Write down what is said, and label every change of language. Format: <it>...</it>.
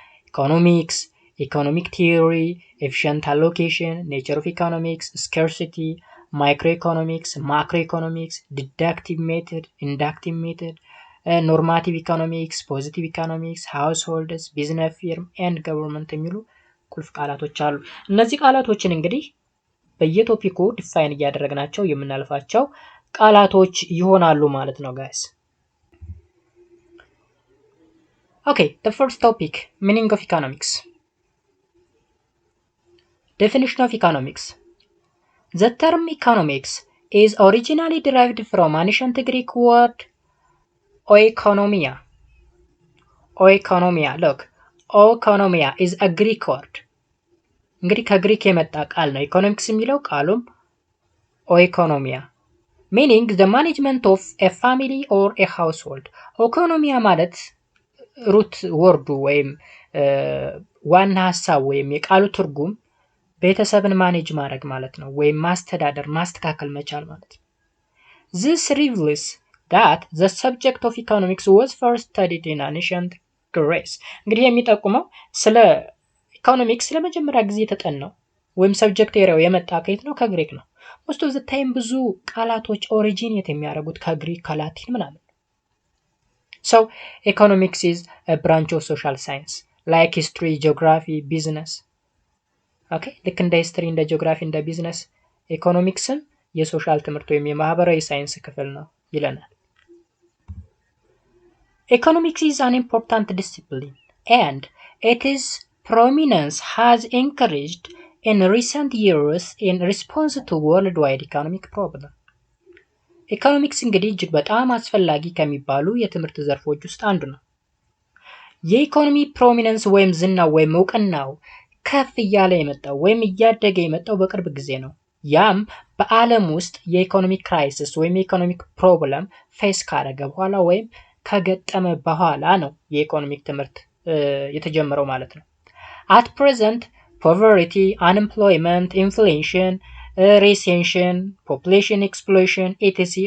<am>ኢኮኖሚክስ፣ ኢኮኖሚክ ቲዮሪ፣ ኤፊሽንት አሎኬሽን፣ ኔቸር ኦፍ ኢኮኖሚክስ፣ ስካርሲቲ፣ ማይክሮ ኢኮኖሚክስ፣ ማክሮ ኢኮኖሚክስ፣ ዲዳክቲቭ ሜተድ፣ ኢንዳክቲቭ ሜተድ፣ ኖርማቲቭ ኢኮኖሚክስ፣ ፖዚቲቭ ኢኮኖሚክስ፣ ሃውስሆልድስ፣ ቢዝነስ ፊርም ኤንድ ገቨርንመንት የሚሉ ቁልፍ ቃላቶች አሉ። እነዚህ ቃላቶችን እንግዲህ በየቶፒኩ ዲፋይን እያደረግናቸው የምናልፋቸው ቃላቶች ይሆናሉ ማለት ነው ጋይስ።</am> <en>Okay, the first topic, meaning of economics. Definition of economics. The term economics is originally derived from ancient Greek word oikonomia. Oikonomia, look, oikonomia is a Greek word.</en> <am>እንግዲህ ከግሪክ የመጣ ቃል ነው ኢኮኖሚክስ የሚለው ቃሉም ኦኢኮኖሚያ</am> <en>meaning the management of a family or a household.</en> <am>ኢኮኖሚያ ማለት ሩት ወርዱ ወይም ዋና ሐሳብ ወይም የቃሉ ትርጉም ቤተሰብን ማኔጅ ማድረግ ማለት ነው ወይም ማስተዳደር ማስተካከል መቻል ማለት ነው።</am> <en>This reveals that the subject of economics was first studied in ancient Greece.</en> <am>እንግዲህ የሚጠቁመው ስለ ኢኮኖሚክስ ለመጀመሪያ ጊዜ ተጠናው ወይም ሰብጀክት ኤሪያው የመጣ ከየት ነው? ከግሪክ ነው።</am> <en>most of the time</en> <am>ብዙ ቃላቶች ኦሪጂኔት የሚያደርጉት ከግሪክ ከላቲን ምናምን።</am> <en>So economics is a branch of social science like history, geography, business. Okay,</en> <am>ልክ እንደ ሂስትሪ እንደ ጂኦግራፊ እንደ ቢዝነስ ኢኮኖሚክስም የሶሻል ትምህርት ወይም የማህበራዊ ሳይንስ ክፍል ነው ይለናል።</am> <en>Economics is an important discipline and its prominence has increased in recent years in response to worldwide economic problem.</en> <am>ኢኮኖሚክስ እንግዲህ እጅግ በጣም አስፈላጊ ከሚባሉ የትምህርት ዘርፎች ውስጥ አንዱ ነው። የኢኮኖሚ ፕሮሚነንስ ወይም ዝናው ወይም እውቅናው ከፍ እያለ የመጣው ወይም እያደገ የመጣው በቅርብ ጊዜ ነው። ያም በዓለም ውስጥ የኢኮኖሚክ ክራይሲስ ወይም የኢኮኖሚክ ፕሮብለም ፌስ ካደረገ በኋላ ወይም ከገጠመ በኋላ ነው የኢኮኖሚክ ትምህርት የተጀመረው ማለት ነው።</am> <en>At present, poverty, unemployment, inflation, recession, population explosion, etc.</en>